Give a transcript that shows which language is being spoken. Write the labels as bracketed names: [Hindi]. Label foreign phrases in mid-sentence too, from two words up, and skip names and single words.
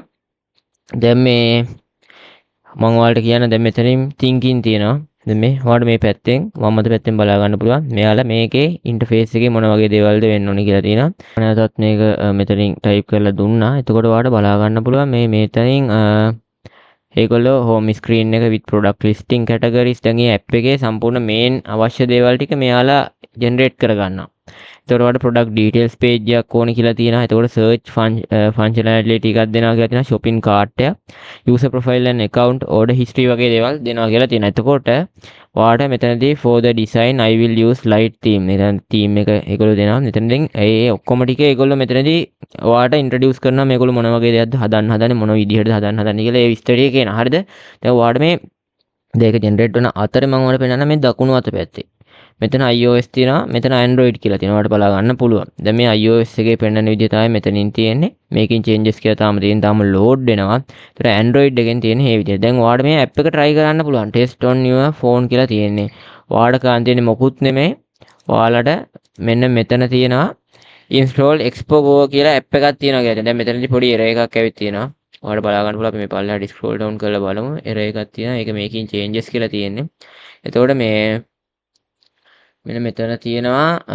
[Sinhala] දැන් මේ මම ඔයාලට කියන්න දැන් මෙතනින් thinking තියෙනවා. දැන් මේ ඔයාලට මේ පැත්තෙන් වම් අත පැත්තෙන් බලා ගන්න පුළුවන්. මෙයාලා මේකේ ඉන්ටර්ෆේස් එකේ මොන වගේ දේවල්ද වෙන්න ඕනේ කියලා තියෙනවා. නැවතත් මේක මෙතනින් type කරලා දුන්නා. එතකොට ඔයාලට බලා ගන්න පුළුවන් මේ මෙතනින් ඒගොල්ලෝ [English] home screen [Sinhala] එක [English] with product listing categories [Sinhala] දැන් මේ app එකේ සම්පූර්ණ main අවශ්‍ය දේවල් ටික මෙයාලා generate කරගන්නවා. එතකොට ඔයාලට [English] product details page [Sinhala] එකක් ඕනේ කියලා තියෙනවා. එතකොට [English] search functionality [Sinhala] ටිකක් දෙනවා කියලා තියෙනවා. [English] shopping cart එක, user profile and account, order history [Sinhala] වගේ දේවල් දෙනවා කියලා තියෙනවා. එතකොට ඔයාලට මෙතනදී [English] for the design I will use light theme. [Sinhala] මෙතන theme එක ඒගොල්ලෝ දෙනවා. මෙතනදී ඒ ඔක්කොම ටික ඒගොල්ලෝ මෙතනදී ඔයාලට introduce කරනවා මේගොල්ලෝ මොන වගේ දෙයක්ද හදන්නේ මොන විදිහටද හදන්නේ කියලා ඒ විස්තර ටික කියනවා. හරිද? දැන් ඔයාලට මේ දෙක generate වෙන අතරේ මම ඔයාලට පෙන්නන්න මේ දකුණු අත පැත්තේ මෙතන iOS තියෙනවා මෙතන Android කියලා තියෙනවා. ඔයාලට බලා ගන්න පුළුවන්. දැන් මේ iOS එකේ පෙන්නන විදිය තමයි මෙතනින් තියෙන්නේ. මේකෙන් changes කියලා තාම තියෙන තාම load වෙනවා. ඒතර Android එකෙන් තියෙන මේ විදිය. දැන් ඔයාලට මේ app එක try කරන්න පුළුවන්. [English] test on your phone [Sinhala] කියලා තියෙන්නේ. ඔයාලට කරන් තියෙන්නේ මොකුත් නෙමෙයි. ඔයාලට මෙන්න මෙතන තියෙනවා [English] install Expo Go [Sinhala] කියලා app එකක් තියෙනවා කියලා. දැන් මෙතනදී පොඩි error එකක් ඇවිත් තියෙනවා. ඔයාලට බලා ගන්න පුළුවන් අපි මේ පල්ලෙහාට [English] scroll down [Sinhala] කරලා බලමු error එකක් තියෙනවා ඒක මේකින් changes කියලා තියෙන්නේ එතකොට මේ මෙන්න මෙතන තියෙනවා